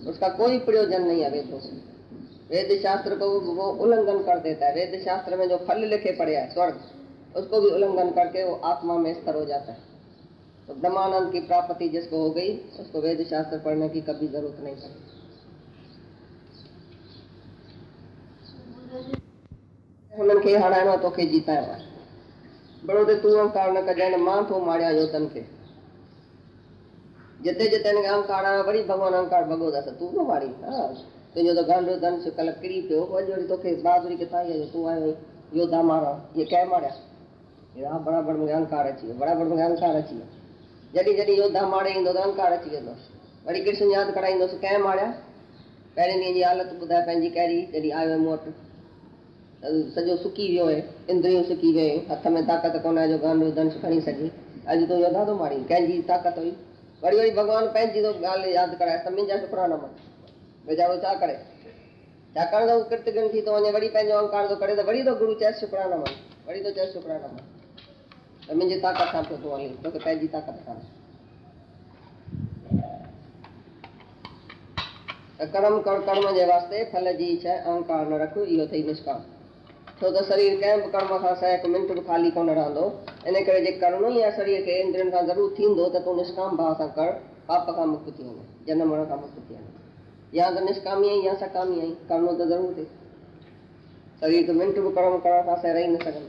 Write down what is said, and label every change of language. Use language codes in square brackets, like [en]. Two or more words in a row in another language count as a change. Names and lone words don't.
[hi] उसका कोई प्रयोजन नहीं है वेदों से। वेद शास्त्र को वो उल्लंघन कर देता है। वेद शास्त्र में जो फल लिखे पड़े हैं स्वर्ग, उसको भी उल्लंघन करके वो आत्मा में स्थिर हो जाता है। तो ब्रह्मानंद की प्राप्ति जिसको हो गई उसको वेद शास्त्र पढ़ने की कभी जरूरत नहीं पड़ी। [sd] हुननि खे हराइणो आहे, तोखे जीताइणो आहे। बड़ो ते तूं अहंकार न कजांइ, मां थो मारियां योतन खे। जिते जिते हिनखे अहंकार आयो वरी भॻवान अहंकार भॻो अथसि, तूं थो मारी। हा, तुंहिंजो त गांडो धनुष कल्ह किरी पियो, अॼु वरी तोखे बहादुरी किथां आई? तूं आयो योद्धा मारा, ये कंहिं मारिया? हा, बराबरि मूंखे अहंकार अची वियो, बराबरि मूंखे अहंकार अची वियो। जॾहिं जॾहिं योद्धा मारे ईंदो त अहंकार अची वेंदो। वरी कृष्ण यादि कराईंदुसि, कंहिं मारिया? पहिरें ॾींहं जी हालत ॿुधाए पंहिंजी कहिड़ी, जॾहिं आयो मूं वटि सॼो सुकी वियो आहे, इंद्रियूं सुकी वियूं, हथ में ताक़त कोन आहे जो गांडो धनुष खणी सघे। अॼु तूं योद्धा थो मारी, कंहिंजी ताक़त हुई? वरी वरी भॻवानु पंहिंजी थो ॻाल्हि यादि कराए, त मुंहिंजा शुकराना मन। वीचारो छा करे? छाकाणि त उहो कृतघ्न थी थो वञे, वरी पंहिंजो अहंकार थो करे, त वरी तो गुरु चएसि शुकराना मन, वरी तो चएसि शुकराना मन, त मुंहिंजी ताक़त सां पियो थो हली, तोखे पंहिंजी ताक़त कान्हे। त कर्म कर, कर्म जे वास्ते फल जी इच्छा, अहंकार न रख, इहो अथई निष्काम। छो त शरीर कंहिं बि कर्म खां सहायक मिंट बि ख़ाली कोन रहंदो। इन करे जे करणो ई आहे शरीर खे इंद्रियनि खां ज़रूरु थींदो, त तूं निष्काम भाव सां कर, पाप खां मुक्त थी वञे, जनम मरण खां मुक्त थी वञे। या त निष्कामी आई या सकामी आई, करणो त ज़रूरु थिए। शरीर खे मिंट बि कर्म करण खां सवाइ रही न सघंदो।